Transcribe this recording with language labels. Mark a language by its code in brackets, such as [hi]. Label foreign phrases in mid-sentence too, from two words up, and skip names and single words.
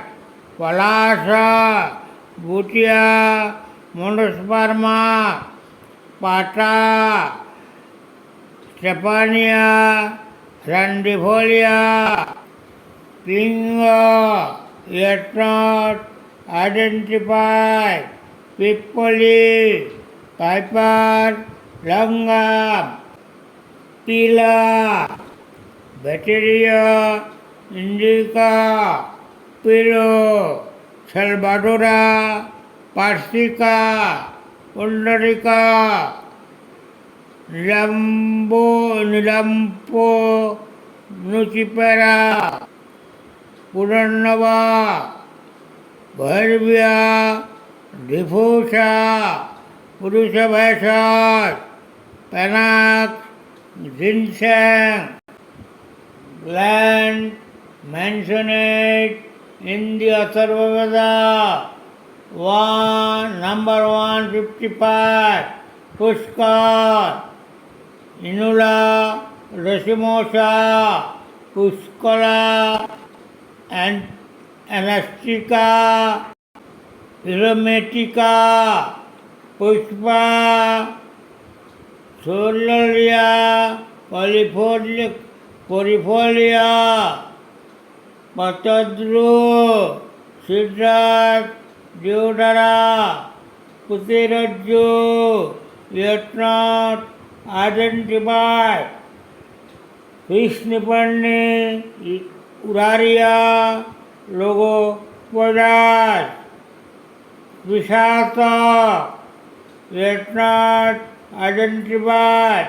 [en] Palasa, Bhutia, Manusparma, Pata, Stepania, Randifolia, Pinga, yet not identified. Pipoli, Piper, Langa, Pila, Bacteria, Indica, Pilo, Salvadora, Parsika, Pundarica, Nilampo, Nucipera, Purannava, Bhairvya, Diffusa, Purusha Vaishat, Panak, Ginseng, land mentioned in the Atharvaveda, number 155, Pushkar, Inula, Rashimosa, Puskala, and Anastika, Aromatica, Pushpa, Solaria, Polifolia, Patadru, Siddharth, Deodara, Kutiraju, yet not identified. Krishnapani, Uraria, Logo, Podas, Vishata, yet not identified.